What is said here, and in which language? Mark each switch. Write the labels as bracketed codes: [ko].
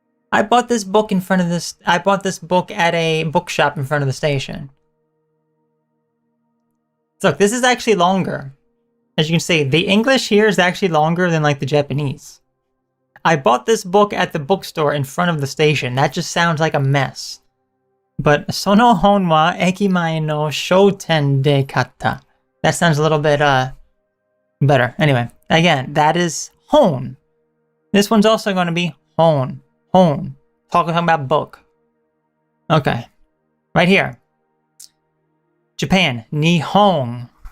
[en] I bought this book I bought this book at a bookshop in front of the station. So look, this is actually longer. As you can see, the English here is actually longer than like the Japanese. I bought this book at the bookstore in front of the station. That just sounds like a mess. But [ja] sono hon wa ekimae no shoten de kata. [en] That sounds a little bit better. Anyway, again, that is hon. This one's also going to be hon. Hon. Talking about book. Okay. Right here. Japan. Nihon.